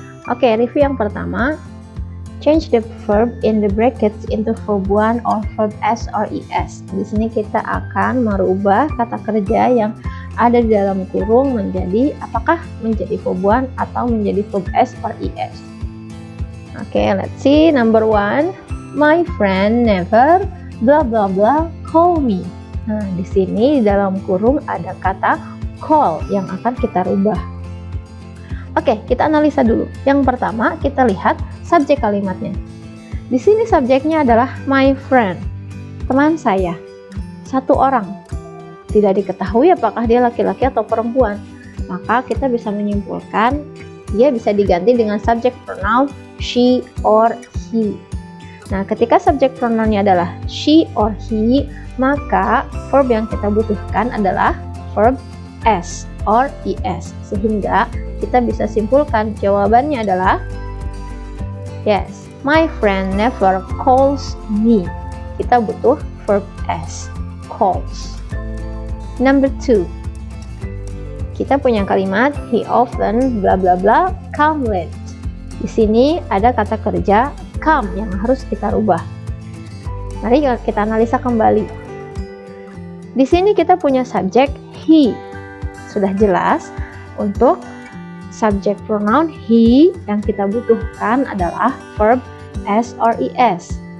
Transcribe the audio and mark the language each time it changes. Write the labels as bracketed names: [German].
[Indonesian] Oke, review yang pertama, [English] change the verb in the brackets into verb 1 or verb S or ES. [Indonesian] Di sini kita akan merubah kata kerja yang ada di dalam kurung menjadi apakah menjadi verb 1 atau menjadi verb S or ES. [English] Oke, let's see. Number 1, my friend never blah blah blah call me. [Indonesian] Nah, di sini di dalam kurung ada kata call yang akan kita rubah. Oke, kita analisa dulu. Yang pertama, kita lihat subjek kalimatnya. Di sini subjeknya adalah my friend, teman saya, satu orang. Tidak diketahui apakah dia laki-laki atau perempuan. Maka kita bisa menyimpulkan dia bisa diganti dengan subjek pronoun she or he. Nah, ketika subjek pronounnya adalah she or he, maka verb yang kita butuhkan adalah verb S or ES. Sehingga kita bisa simpulkan jawabannya adalah yes, [English] my friend never calls me. [Indonesian] Kita butuh verb S, calls. [English] Number 2, [Indonesian] kita punya kalimat [English] he often blah blah blah come late. [Indonesian] Di sini ada kata kerja come yang harus kita rubah. Mari kita analisa kembali. Di sini kita punya subjek he. Sudah jelas untuk subjek pronoun he yang kita butuhkan adalah verb S or ES.